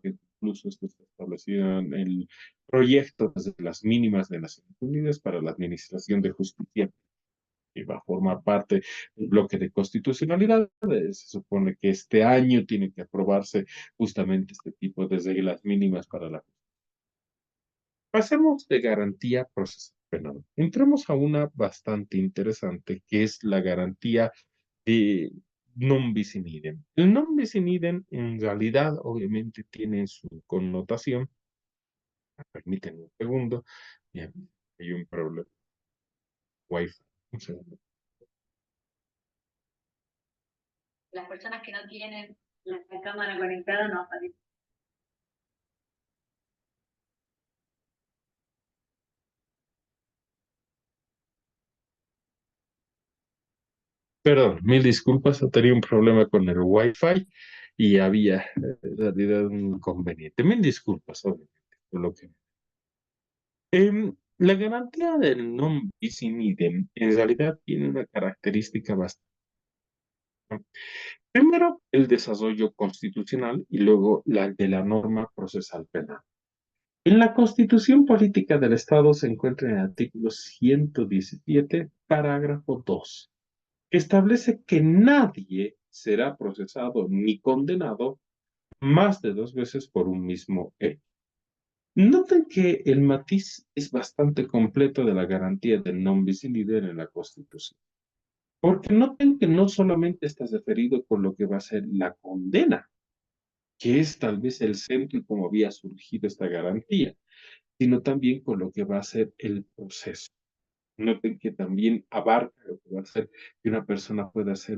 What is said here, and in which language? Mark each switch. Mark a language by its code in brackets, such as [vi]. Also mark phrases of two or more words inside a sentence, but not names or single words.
[es] Que incluso esto está establecido en el proyecto desde las mínimas de Naciones Unidas para la Administración de Justicia que va a formar parte del bloque de constitucionalidad. Se supone que este año tiene que aprobarse justamente este tipo de reglas mínimas para la. Pasemos de garantía procesal penal. Entremos a una bastante interesante, que es la garantía de [la] non bis in idem. [es] El [la] non bis in idem, [es] en realidad, obviamente, tiene su connotación. Permítanme un segundo. Bien, hay un problema. Wi-Fi. Un segundo. Las personas que no tienen la cámara conectada no aparecen. Perdón, mil disculpas, tenía un problema con el Wi-Fi y había en realidad un inconveniente. Mil disculpas, obviamente, por lo que. La garantía del [la] non bis in idem [es] en realidad tiene una característica bastante. Primero, el desarrollo constitucional y luego la de la norma procesal penal. En la Constitución Política del Estado se encuentra en el artículo 117, parágrafo 2, que establece que nadie será procesado ni condenado más de 2 veces por un mismo hecho. Noten que el matiz es bastante completo de la garantía del [la] non bis in idem [es] en la Constitución, porque noten que no solamente está referido con lo que va a ser la condena, que es tal vez el centro y como había surgido esta garantía, sino también con lo que va a ser el proceso. Noten que también abarca lo que va a ser que una persona pueda ser.